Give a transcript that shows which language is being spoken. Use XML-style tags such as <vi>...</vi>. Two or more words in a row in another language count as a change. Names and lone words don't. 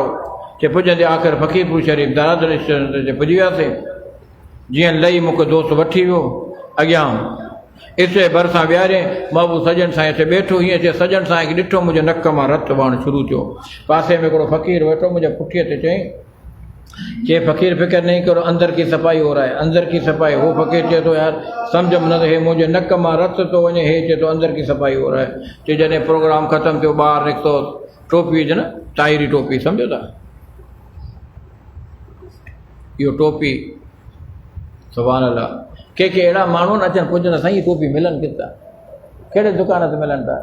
<sd>चए पुॼंदे आख़िर फ़क़ीरपुर शरीफ़ दादर ते पुॼी वियासीं। जीअं लही मूंखे दोस्त वठी वियो अॻियां इसे भरिसां विहारे महबूब सजन साईं ते वेठो। हीअं चए सजन साईं खे ॾिठो, मुंहिंजे नक मां रतु वहणु शुरू थियो। पासे में हिकिड़ो फ़क़ीर वेठो मुंहिंजे पुठीअ ते चई, चए फ़क़ीर</sd> <ur>फ़िक्र नहीं करो, अंदर की सफ़ाई</ur> <sd>हो रहा है, अंदर की सफ़ाई। हो फ़क़ीर चए थो यार सम्झ में न हे मुंहिंजे नक मां रतु थो वञे, हे चए थो</sd> <ur>अंदर की सफ़ाई हो रहा है।</ur> <sd>चए जॾहिं प्रोग्राम ख़तमु थियो ॿाहिरि निकितो, टोपी विझ न, ताहिरी टोपी, सम्झो था इहो टोपी।</sd> <ar>सुभान अल्लाह।</ar> <sd>के अहिड़ा माण्हू न अचनि पुछनि साईं टोपी मिलनि किथां, कहिड़े दुकान ते मिलनि था।</sd>